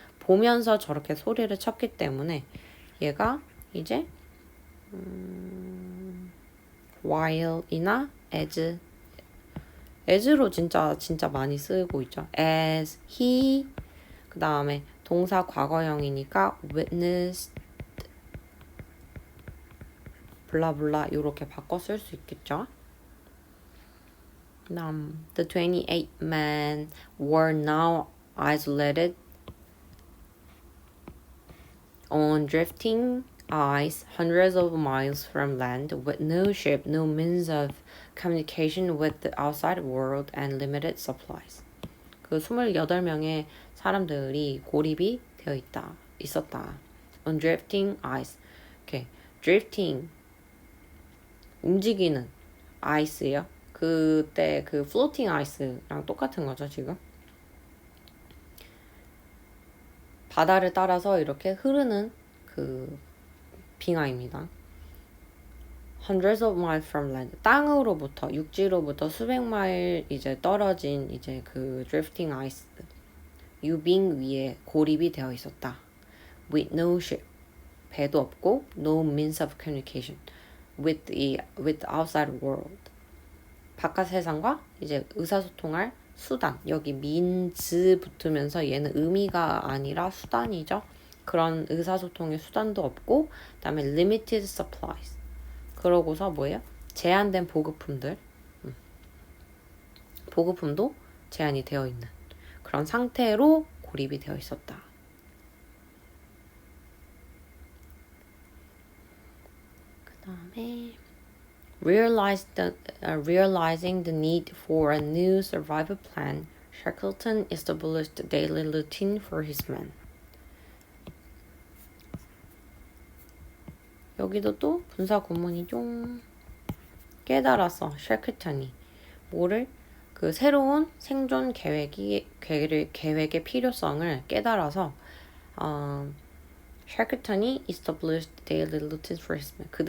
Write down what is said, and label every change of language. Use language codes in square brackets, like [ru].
[ko] 보면서 저렇게 소리를 쳤기 때문에 얘가 이제 while이나 as로 진짜 많이 쓰고 있죠. as, he, 그 다음에 동사 과거형이니까 witnessed, 블라블라 이렇게 바꿔 쓸 수 있겠죠. [en] The 28 men were now isolated on drifting ice hundreds of miles from land with no ship, no means of communication with the outside world and limited supplies. [ko] 그 28명의 사람들이 고립이 되어 있었다. [en] On drifting ice. [ko] 이렇게 drifting 움직이는 ice예요. 그때 그 floating ice랑 똑같은 거죠, 지금. 바다를 따라서 이렇게 흐르는 그 빙하입니다. [en] Hundreds of miles from land. [ko] 땅으로부터, 육지로부터 수백 마일 이제 떨어진 이제 그 drifting ice. 유빙 위에 고립이 되어 있었다. [en] With no ship. [ko] 배도 없고, [en] no means of communication. With the outside world. [ko] 바깥 세상과 이제 의사소통할 수단. 여기 means 붙으면서 얘는 의미가 아니라 수단이죠. 그런 의사소통의 수단도 없고, 그 다음에 [en] limited supplies. [ko] 그러고서 뭐예요? 제한된 보급품들. 보급품도 제한이 되어 있는 그런 상태로 고립이 되어 있었다. 그 다음에 [en] Realizing the need for a new survival plan, Shackleton established a daily routine for his men. [ko] 여기도 또 분사 구문이죠. 깨달았어, 샤클턴이. 뭐를? 그 새로운 생존 계획의 필요성을 깨달아서 샤클턴이 [en] established daily routines for his men.